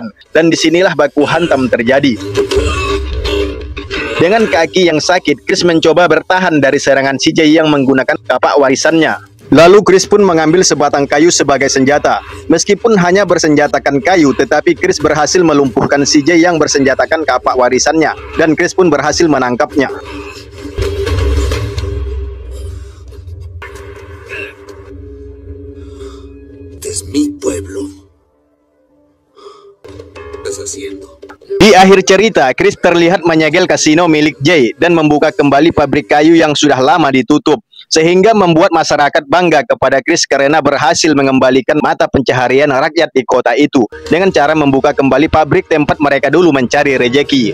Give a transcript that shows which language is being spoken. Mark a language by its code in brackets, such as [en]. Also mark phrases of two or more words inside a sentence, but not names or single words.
[id] Dan disinilah baku hantam terjadi. Dengan kaki yang sakit, Chris mencoba bertahan dari serangan CJ yang menggunakan kapak warisannya. Lalu Chris pun mengambil sebatang kayu sebagai senjata. Meskipun hanya bersenjatakan kayu, tetapi Chris berhasil melumpuhkan CJ yang bersenjatakan kapak warisannya. Dan Chris pun berhasil menangkapnya. [es] Es mi pueblo. ¿Qué estás haciendo? [id] Di akhir cerita, Chris terlihat menyegel kasino milik Jay dan membuka kembali pabrik kayu yang sudah lama ditutup, sehingga membuat masyarakat bangga kepada Chris karena berhasil mengembalikan mata pencaharian rakyat di kota itu dengan cara membuka kembali pabrik tempat mereka dulu mencari rejeki.